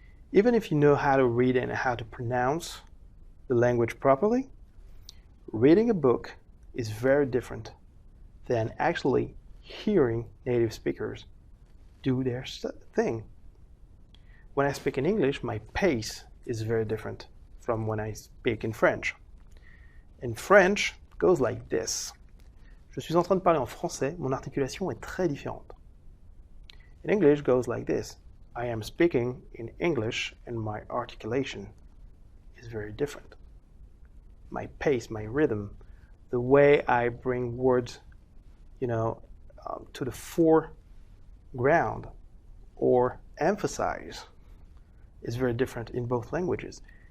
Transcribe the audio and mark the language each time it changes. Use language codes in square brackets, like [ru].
[en] Even if you know how to read and how to pronounce the language properly, reading a book is very different than actually hearing native speakers do their thing. When I speak in English, my pace is very different from when I speak in French. In French, it goes like this. [fr] Je suis en train de parler en français, mon articulation est très différente. [en] In English, it goes like this. I am speaking in English and my articulation is very different. My pace, my rhythm, the way I bring words, to the foreground or emphasize is very different in both languages.